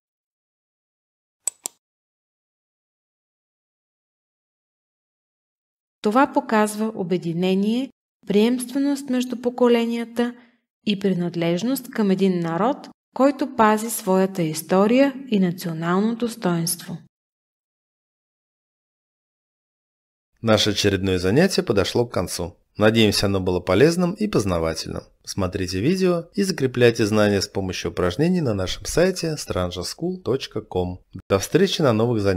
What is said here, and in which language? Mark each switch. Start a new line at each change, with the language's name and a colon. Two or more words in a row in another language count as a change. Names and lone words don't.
Bulgarian: Това показва обединение, приемственост между поколенията и принадлежност към един народ, който пази своята история и национално достоинство.
Russian: Наше очередное занятие подошло к концу. Надеемся, оно было полезным и познавательным. Смотрите видео и закрепляйте знания с помощью упражнений на нашем сайте strangerschool.com. До встречи на новых занятиях.